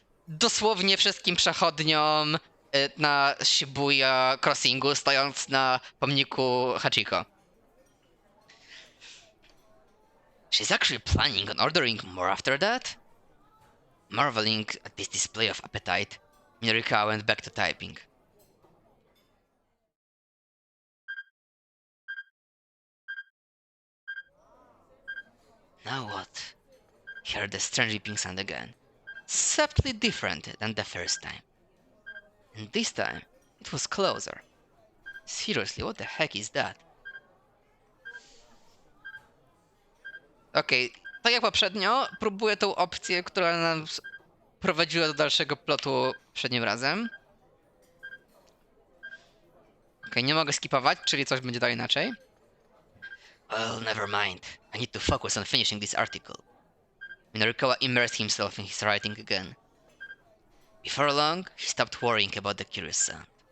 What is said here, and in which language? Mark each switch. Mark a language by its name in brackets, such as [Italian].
[Polish] dosłownie wszystkim przechodniom na Shibuya Crossingu, stojąc na pomniku Hachiko. [English] She's actually planning on ordering more after that? Marveling at this display of appetite, Minorika went back to typing. Now what? He heard the strange beeping sound again, subtly different than the first time. And this time, it was closer. Seriously, what the heck is that? [Polish] Okej, tak jak poprzednio, próbuję tą opcję, która nas prowadziła do dalszego plotu poprzednim razem. Okej, nie mogę skipować, czyli coś będzie dalej inaczej. [English] Well, never mind. I need to focus on finishing this article. Minorikawa immersed himself in his writing again. Before long, he stopped worrying about the curious sound.